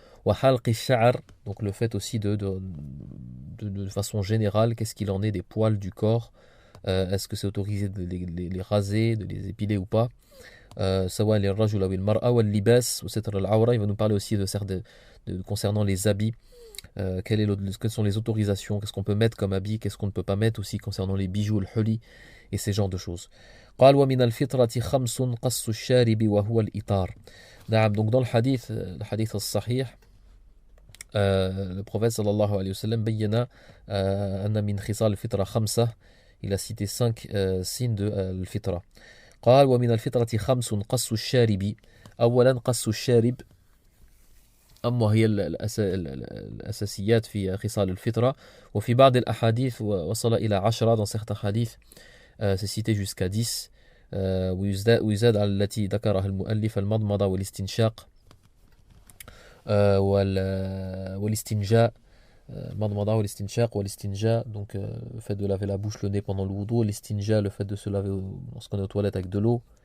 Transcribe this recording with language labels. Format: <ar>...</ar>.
<ar>Wa halqi sha'r,</ar> <fr>donc le fait aussi de façon générale, qu'est-ce qu'il en est des poils du corps, est-ce que c'est autorisé de les raser, de les épiler ou pas.</fr> <ar>Sawa lirrajul aw al-mar'a wal libas wa satr al-awra,</ar> <fr>il va nous parler aussi concernant les habits. Quelles sont les autorisations, qu'est-ce qu'on peut mettre comme habit, qu'est-ce qu'on ne peut pas mettre aussi concernant les bijoux, le huli et ces genres de choses.</fr> <ar>قال ومن الفطرة خمس قص الشارب وهو الإطار. نعم,</ar> <fr>donc dans le hadith</fr> <ar>الصحيح,</ar> <fr>le prophète</fr> <ar>sallallahu alayhi wa sallam بيّن أن من خصال الفطرة خمسة,</ar> <fr>il a cité 5 signes de الفطرة.</fr> <ar>قال ومن الفطرة خمس قص الشارب. أولا قص الشارب أما هي الأساسيات في خصال الفطرة, وفي بعض الأحاديث وصل إلى 10,</ar> <fr>dans certains hadiths c'est cité jusqu'à 10.</fr> <ar>ويزاد على التي ذكرها المؤلف المضمضة والاستنشاق والاستنجاء,</ar> <fr>المضمضة والاستنشاق والاستنجاء, donc le fait de laver la bouche, le nez pendant le wudu, l'estinja, le fait de se laver lorsqu'on est aux toilettes avec de l'eau.</fr>